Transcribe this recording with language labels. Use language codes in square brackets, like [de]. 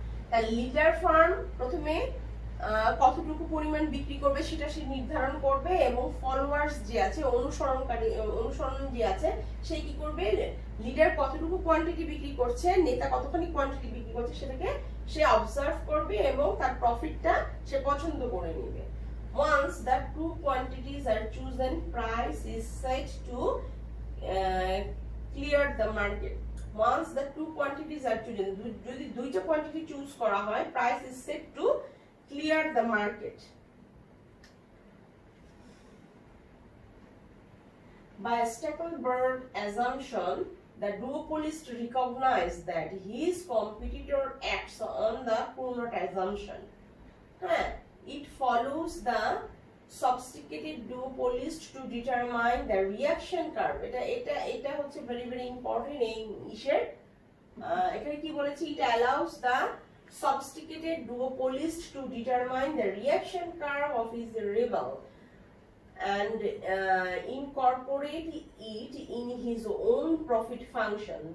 [bn] তাহলে leader farm প্রথমে কতটুকু পরিমাণ বিক্রি করবে সেটা সে নির্ধারণ করবে, এবং ফলোয়ার্স যে আছে, অনুসরণ যে আছে, সে কি করবে, লিডার কতটুকু কোয়ান্টিটি বিক্রি করছে, নেতা কতখানি কোয়ান্টিটি বিক্রি করছে সেটাকে সে অবজার্ভ করবে এবং তার প্রফিটটা সে পছন্দ করে নেবে। [en] Once the two quantities are chosen, price is set to clear the market. Once the two quantities are chosen, [bn] যদি দুইটা কোয়ান্টিটি চুজ করা হয়, [en] price is set to clear the market. By Stackelberg assumption, the duopolist recognized that his competitor acts on the Cournot assumption. It follows the sophisticated duopolist to determine the reaction curve. [bn] এটা হচ্ছে very important এই ইশের। এখানে কি বলেছি, [en] it allows the sophisticated duopolist to determine the reaction curve of his rival and incorporate it in his own profit function.